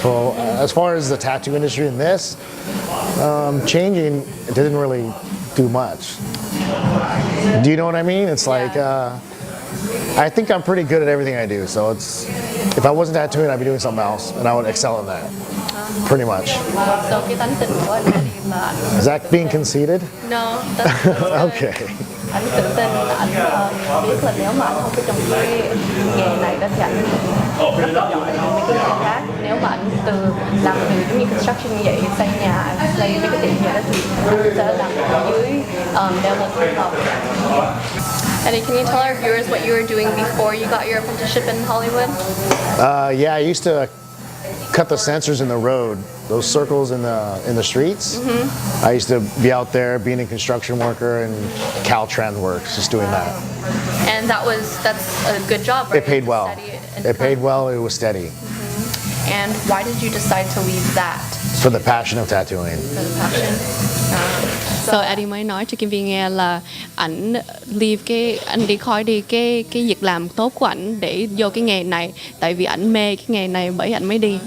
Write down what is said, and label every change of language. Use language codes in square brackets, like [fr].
[en] So as far as the tattoo industry and this changing, it didn't really do much. Do you know what I mean? It's like I think I'm pretty good at everything I do. So if I wasn't tattooing, I'd be doing something else, and I would excel in that. Pretty much. [vi] So cái tánh tình của anh Eddie là ảnh [en] Is that being conceited? No, that's good. Okay. [vi] Anh tự tin, anh biết là nếu mà anh không có trong cái nghề này đó thì anh rất là giỏi trong mấy cái nghề khác. Nếu mà anh làm từ giống như construction như vậy, xây nhà, xây mấy cái tiệm vậy đó thì anh sẽ làm ở dưới development level. [en] Eddie, can you tell our viewers what you were doing before you got your apprenticeship in Hollywood? Yeah, I used to cut the sensors in the road, those circles in the streets. I used to be out there being a construction worker and Caltrans works, just doing that. And that's a good job, right? It paid well. It paid well. It was steady. And why did you decide to leave that? For the passion of tattooing. For the passion? [vi] So Eddie mới nói cho Kim Vi nghe là ảnh đi khỏi đi cái việc làm tốt của ảnh để vô cái nghề này, tại vì ảnh mê cái nghề này bởi ảnh mới đi.